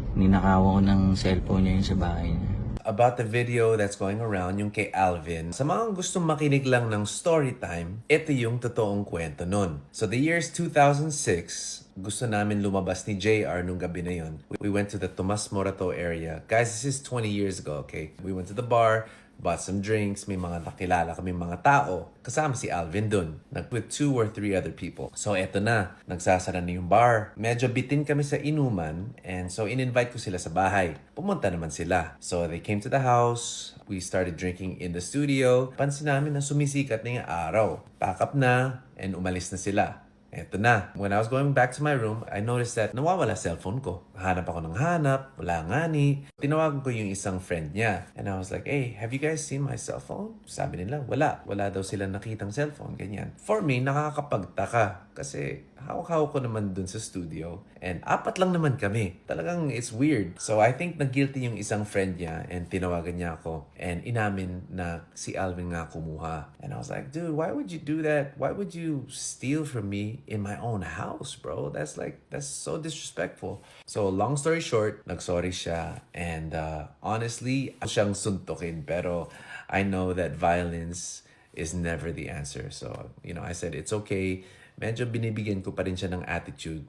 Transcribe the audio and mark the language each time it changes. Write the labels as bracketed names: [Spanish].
[Filipino] Ninakawan ko ng cellphone niya yun sa bahay niya. [English] About the video that's going around, [Filipino] yung kay Alvin. Sa mga gustong makinig lang ng story time, ito yung totoong kwento nun. [English] So the year's 2006, [Filipino] gusto namin lumabas ni JR nung gabi na yun. [English] We went to the Tomas Morato area. Guys, this is 20 years ago, okay? We went to the bar, bought some drinks, [Filipino] may mga nakilala kami mga tao. Kasama si Alvin dun. [English] With 2 or 3 other people. [Filipino] So eto na, nagsasara na yung bar. Medyo bitin kami sa inuman, and so in-invite ko sila sa bahay. Pumunta naman sila. [English] So they came to the house, we started drinking in the studio. [Filipino] Pansin namin na sumisikat na yung araw. Pack up na, and umalis na sila. Eto na. [English] When I was going back to my room, I noticed that [Filipino] nawawala cellphone ko. Hanap ako ng hanap, wala nga ni. Tinawagan ko yung isang friend niya. [English] And I was like, hey, have you guys seen my cellphone? [Filipino] Sabi nila, wala. Wala daw sila nakitang cellphone, ganyan. [English] For me, [Filipino] nakakapagtaka. Kasi hawak-hawak ko naman dun sa studio. And 4 lang naman kami. Talagang [English] it's weird. So I think [Filipino] nag-guilty yung isang friend niya and tinawagan niya ako. And inamin na si Alvin nga kumuha. [English] And I was like, dude, why would you do that? Why would you steal from me in my own house, bro? That's so disrespectful. So long story short, [Filipino] nagsorry siya. [English] And honestly, [Filipino] siyang suntukin. [English] Pero I know that violence is never the answer. So, I said, it's okay. [Filipino] Medyo binibigyan ko pa rin siya ng attitude.